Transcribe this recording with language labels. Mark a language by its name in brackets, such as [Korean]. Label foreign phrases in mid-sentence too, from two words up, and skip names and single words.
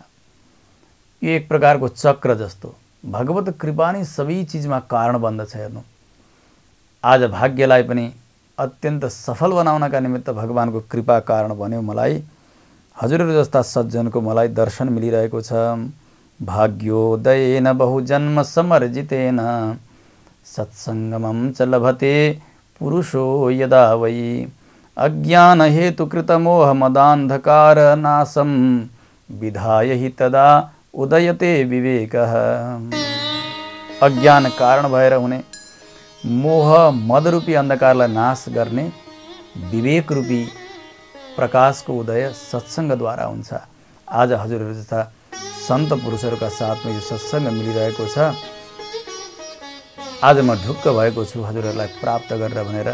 [Nepali] यो एक प्रकारको चक्र जस्तो, भगवत कृपा नै सबै चिजमा कारण बन्दछ। हेर्नु, आज भाग्यलाई पनि अत्यन्त सफल बनाउनका निमित्त भगवानको कृपा कारण बन्यो। मलाई हजुरहरू जस्ता सज्जनको मलाई दर्शन मिलिरहेको छ। [Sanskrit] भाग्योदयेन बहुजन्म समर्जितेन सत्सङ्गमं च लभते पुरुषो यदा वै अज्ञान हेतु कृतमोह मदान्धकार नाशं विधाय हि तदा उदयते विवेकः। [Nepali] अज्ञान कारण भएर हुने मोह मदरूपी अन्धकारलाई नाश गर्ने विवेक रूपी प्रकाशको उदय सत्सङ्गद्वारा हुन्छ। आज हजुरहरू जस्ता सन्त पुरुषहरूका साथमा यो सत्सङ्ग मिलिरहेको छ। आज म ढुक्क भएको छु हजुरहरूलाई प्राप्त गरेर भनेर।